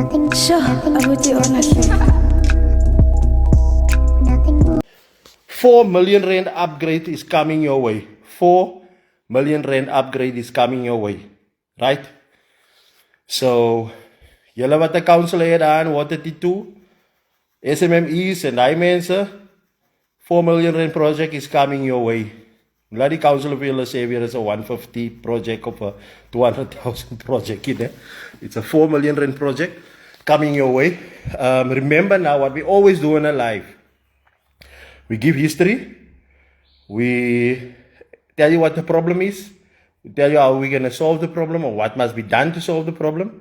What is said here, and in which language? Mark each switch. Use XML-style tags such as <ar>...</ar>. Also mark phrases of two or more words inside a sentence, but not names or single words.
<en>Sure, abuti honestly. 4 million rand upgrade is coming your way. 4 million rand upgrade is coming your way. Right? So,</en> <af>julle wat 'n council het daar in Water T2, SMMEs en daai mense,</af> <en>4 million rand project is coming your way.</en> <af>Laat die council of julle sê weer is 'n 150 project</af> <en>of a 200,000 project. It's a 4 million rand project coming your way. Remember now what we always do in a life. We give history. We tell you what the problem is. We tell you how we're going to solve the problem or what must be done to solve the problem.</en>